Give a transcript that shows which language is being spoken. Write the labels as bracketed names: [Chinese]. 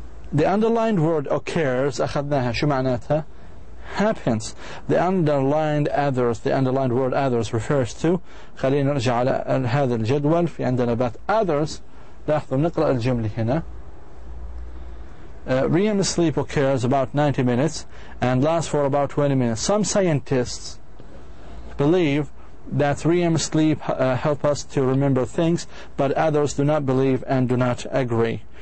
[English] The underlined word occurs [Arabic] أخذناها شو معناتها؟ [English] happens. The underlined word others refers to. [Arabic] خلينا نرجع على هذا الجدول. في عندنا but others. لاحظوا نقرأ الجملة هنا. [English] REM sleep occurs about 90 minutes and lasts for about 20 minutes. Some scientists believe that REM sleep help us to remember things, but others do not believe and do not agree.